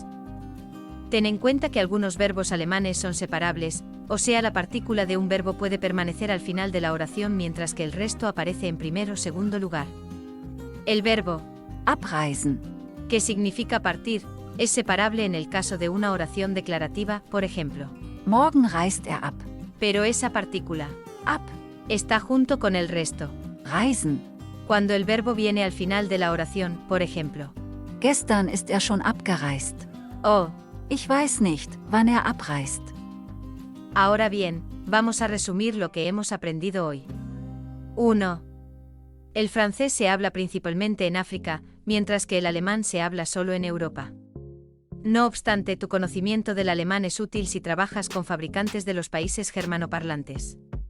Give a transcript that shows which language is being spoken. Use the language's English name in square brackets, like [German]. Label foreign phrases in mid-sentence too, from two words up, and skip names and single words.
[Spanish] Ten en cuenta que algunos verbos alemanes son separables, o sea, la partícula de un verbo puede permanecer al final de la oración mientras que el resto aparece en primer o segundo lugar. El verbo abreisen, que significa partir, es separable en el caso de una oración declarativa, por ejemplo. [German] morgen reist er ab. [Spanish] Pero esa partícula, Ab, está junto con el resto. reisen. Cuando el verbo viene al final de la oración, por ejemplo. [German] Gestern ist er schon abgereist. Oh, Ich weiß nicht, wann er abreist. [Spanish] ahora bien, vamos a resumir lo que hemos aprendido hoy. 1. El francés se habla principalmente en África, mientras que el alemán se habla solo en Europa. No obstante, tu conocimiento del alemán es útil si trabajas con fabricantes de los países germanoparlantes.